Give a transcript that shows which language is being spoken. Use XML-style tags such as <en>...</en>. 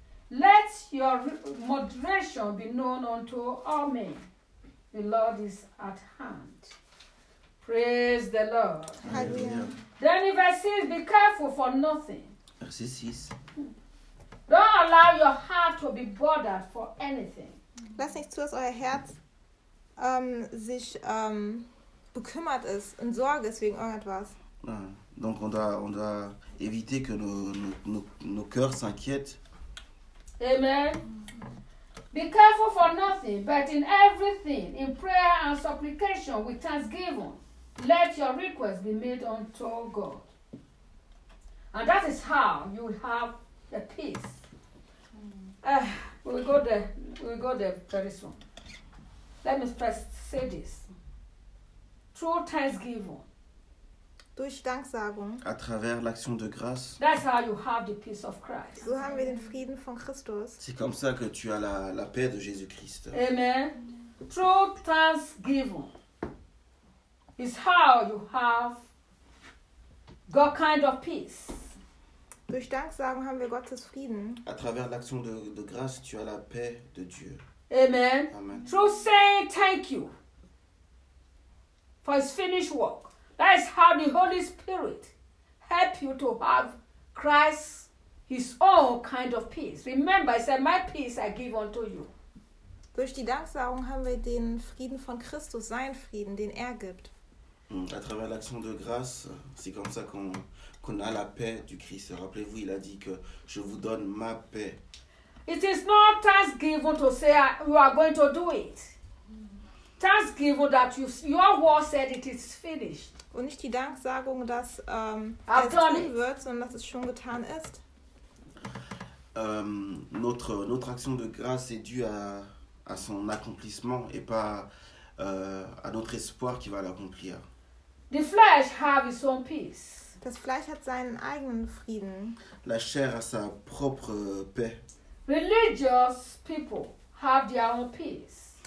<en>Let your moderation be known unto all men. The Lord is at hand. Praise the Lord. Hallelujah. Then in verse 6, be careful for nothing.</en> <fr>Verset 6.</fr> <en>Don't allow your heart to be bothered for anything.</en> <de>Lass nicht zu, dass euer Herz sich bekümmert ist und Sorge ist wegen irgendetwas. Ja.</de> <fr>Donc on doit éviter que nos cœurs s'inquiètent.</fr> <en>Amen. Be careful for nothing, but in everything, in prayer and supplication, with thanksgiving, let your requests be made unto God. And that is how you will have the peace. We'll go there very soon. Let me first say this. Through thanksgiving.</en> <de>Durch Danksagung.</de> <fr>À travers l'action de grâce.</fr> <en>That's how you have the peace of Christ.</en> <de>So haben wir den Frieden von Christus.</de> <fr>C'est comme ça que tu as la paix de Jésus-Christ.</fr> <en>Amen. Through thanksgiving. Is how you have God kind of peace.</en> <de>Durch Danksagung haben wir Gottes Frieden.</de> <fr>À travers l'action de grâce, tu as la paix de Dieu.</fr> <en>Amen. Amen. Through saying thank you, for his finished work. That is how the Holy Spirit helps you to have Christ, his own kind of peace. Remember, he said, my peace I give unto you.</en> <de>Durch die Danksagung haben wir den Frieden von Christus, seinen Frieden, den gibt.</de> <fr>À travers l'action de grâce, c'est comme ça qu'on a la paix du Christ. Rappelez-vous, il a dit que je vous donne ma paix.</fr> <en>It is not thanksgiving to say you are going to do it. Thanksgiving that your word said it is finished.</en> <de>Und nicht die Danksagung, dass es tun wird, sondern dass es schon getan ist.</de> <fr>Notre action de grâce est due à son accomplissement et pas à notre espoir qu'il va l'accomplir.</fr> <en>The flesh have its own peace.</en> <de>Das Fleisch hat seinen eigenen Frieden.</de> <fr>La chair a sa propre paix.</fr> <en>Religious people have their own peace.</en>